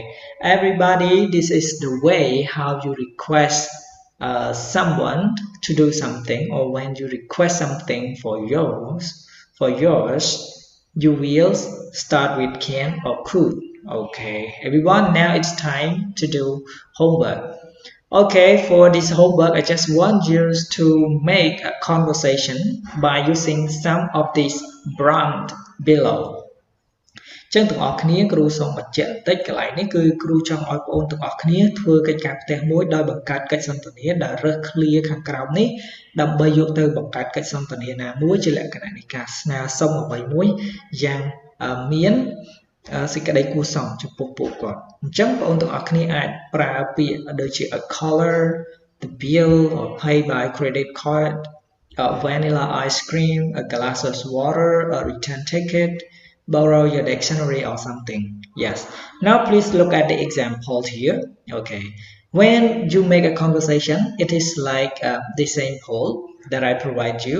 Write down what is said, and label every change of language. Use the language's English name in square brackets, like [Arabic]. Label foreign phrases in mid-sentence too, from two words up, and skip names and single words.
[English] Everybody, this is the way how you request someone to do something, or when you request something for yours, you will start with can or could. Okay, everyone, now it's time to do homework. Okay, for this homework, I just want you to make a conversation by using some of these prompts below. [Khmer] ចឹងទាំងអស់គ្នាគ្រូសូមបញ្ជាក់បន្តិចកន្លែងនេះគឺគ្រូចង់ឲ្យបងប្អូនទាំងអស់គ្នាធ្វើកិច្ចការផ្ទះមួយ ដោយបង្កើតកិច្ចសន្ទនាដែលរើស clear ខាងក្រោមនេះដើម្បីយកទៅបង្កើតកិច្ចសន្ទនាណាមួយជាលក្ខណៈនៃការស្នើសុំអ្វីមួយយ៉ាងមានសេចក្តីគួរសមចំពោះពួកគាត់អញ្ចឹងបងប្អូនទាំងអស់គ្នាអាចប្រើពាក្យដូចជា [English] a color, the bill or pay by credit card, vanilla ice cream, a glass of water, a return ticket, borrow your dictionary or something. Yes. Now please look at the example here. Okay. When you make a conversation, it is like the same poll that I provide you.